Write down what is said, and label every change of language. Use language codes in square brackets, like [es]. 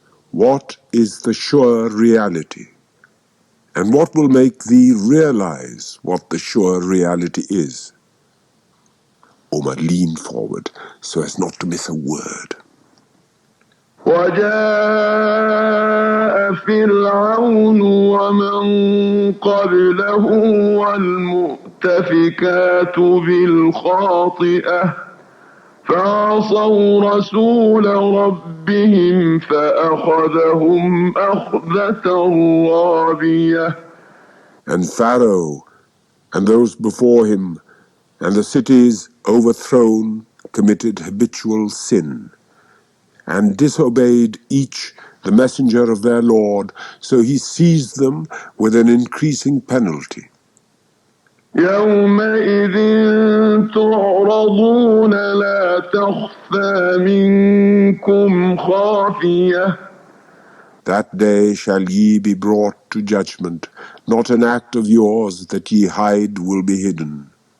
[en] What is the sure reality? And what will make thee realize what the sure reality is? Umar leaned forward so as not to miss a word. [ar] وجاء فرعون ومن قبله والمؤتفكات بالخاطئة فعصوا رسول ربهم فأخذهم أخذة رابية. [en] And Pharaoh and those before him and the cities overthrown committed habitual sin and disobeyed each the messenger of their Lord, so he seized them with an increasing penalty. [ar] يومئذ تعرضون لا تخفى منكم خافية. [en] That day shall ye be brought to judgment, not an act of yours that ye hide will be hidden.